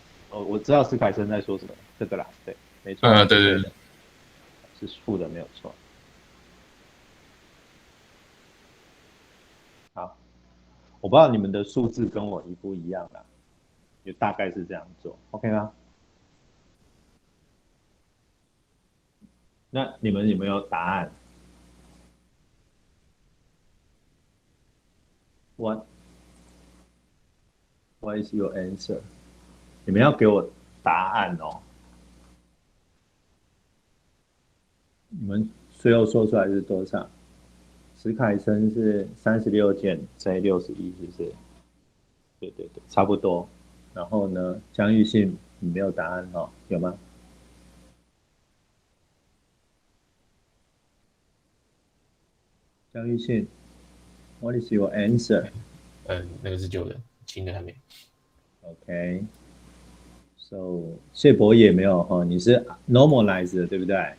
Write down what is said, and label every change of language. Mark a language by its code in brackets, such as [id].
[zh] 我知道史凯生在说什么，这个啦，对，没错。对，是负的，没有错。好，我不知道你们的数字跟我一不一样啦，就大概是这样做 ，OK 吗？那你们有没有答案？ [en] What is your answer？ [zh] 你们要给我答案哦。你们最后说出来是多少？史凯生是36减 J61，是不是？对，差不多。然后呢，江玉信你没有答案哦，有吗？江玉信 ， [en] What is your answer？ [zh] 那个是旧的，新的还没。 OK，so 谢博也没有哦，你是 normalize 的对不对？